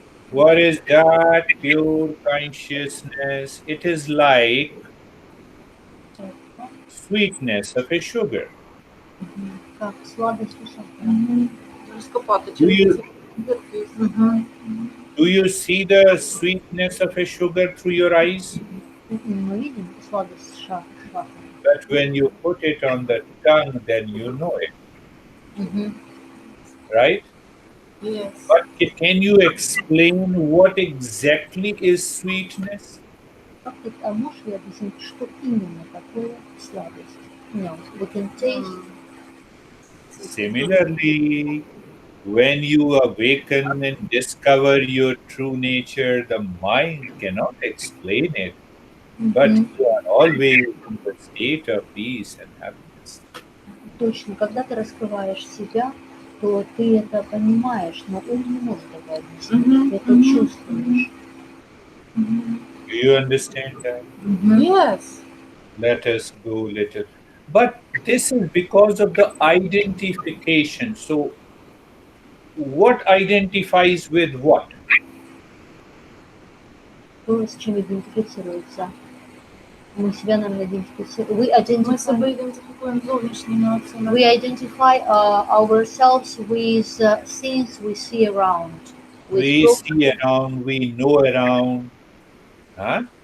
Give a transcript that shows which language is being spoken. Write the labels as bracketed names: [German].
[English] What is that pure consciousness? It is like sweetness of a sugar. [Russian] Как сладость у сахара. [Ukrainian] Розкопати [English] Do [Ukrainian] через [English] you [Ukrainian] ці дірки. [English] do you see the sweetness of a sugar through your eyes? [Russian] Мы видим сладость сахара. [English] But when you put it on the tongue, then you know it, right? Yes. But can you explain what exactly is sweetness? [Russian] Как ты, а можешь ли объяснить, что именно такое сладость? [English] No, we can taste. Similarly, when you awaken and discover your true nature, the mind cannot explain it, but you are always in the state of peace and happiness. [Russian] Точно, когда ты раскрываешь себя, то ты это понимаешь, но ум не может это объяснить. Ты это чувствуешь. [English] Do you understand that? Yes. Let us go little. But this is because of the identification. So, what identifies with what? [Russian] То, с чем идентифицируется. Мы себя, наверное, идентифицируем. [Ukrainian] Ми себе ідентифікуємо зовнішніми оцими. [English] We identify ourselves with things we see around. We see around, we know around. Huh?